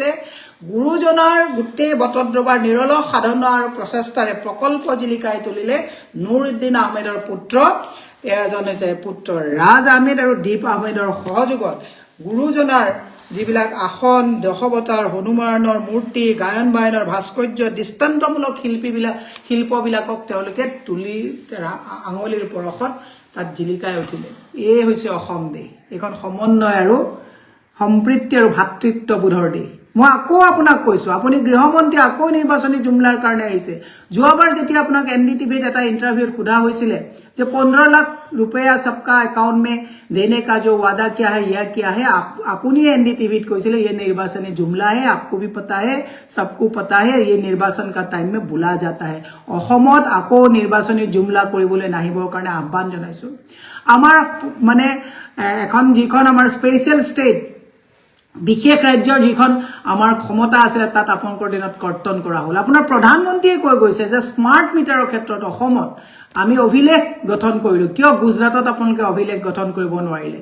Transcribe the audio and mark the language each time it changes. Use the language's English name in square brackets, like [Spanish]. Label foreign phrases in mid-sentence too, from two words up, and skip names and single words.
[Assamese] গুৰুজনাৰ গোটেই বটদ্ৰবাৰ নিৰলস সাধনা আৰু প্ৰচেষ্টাৰে প্ৰকল্প জিলিকাই তুলিলে নুৰুদ্দিন আহমেদৰ পুত্ৰ, এজন হৈছে পুত্ৰ ৰাজ আহমেদ আৰু দীপ আহমেদৰ সহযোগত গুৰুজনাৰ যিবিলাক আসন, দশৱতাৰ, হনুমানৰ মূৰ্তি, গায়ন বায়নৰ ভাস্কৰ্য, দৃষ্টান্তমূলক শিল্পবিলাকক তেওঁলোকে তুলি আঙুলিৰ পৰশত তাত জিলিকাই উঠিলে। এই হৈছে অসম দেশ, এইখন সমন্বয় আৰু সম্প্ৰীতি আৰু ভাতৃত্ববোধৰ দেশ। মই আকৌ আপোনাক কৈছো, আপুনি গৃহমন্ত্ৰী আকৌ নিৰ্বাচনী জুমলাৰ কাৰণে আহিছে। যোৱাবাৰ যেতিয়া আপোনাক NDTVত এটা ইণ্টাৰভিউত সোধা হৈছিলে যে [Hindi] 15 লাখ रुपया सबका अकाउंट में देने का जो वादा किया है यह क्या है, [Assamese] আপুনি NDTVত কৈছিলে [Hindi] ये निर्वाचनी जुमला है, आपको भी पता है, सबको पता है, ये निर्वाचन का टाइम में बुला जाता है। [Assamese] অসমত আকৌ নিৰ্বাচনী জুমলা কৰিবলৈ নাহিবৰ কাৰণে আহ্বান জনাইছো। আমাৰ মানে এখন যিখন আমাৰ স্পেশাল ষ্টেট বিশেষ ৰাজ্যৰ যিখন আমাৰ ক্ষমতা আছে তাত আপোনালোকৰ দিনত কৰ্তন কৰা হ'ল। আপোনাৰ প্ৰধানমন্ত্ৰীয়ে কৈ গৈছে যে স্মাৰ্ট মিটাৰৰ ক্ষেত্ৰত অসমত আমি অভিলেখ গঠন কৰিলো, কিয় গুজৰাটত আপোনালোকে অভিলেখ গঠন কৰিব নোৱাৰিলে।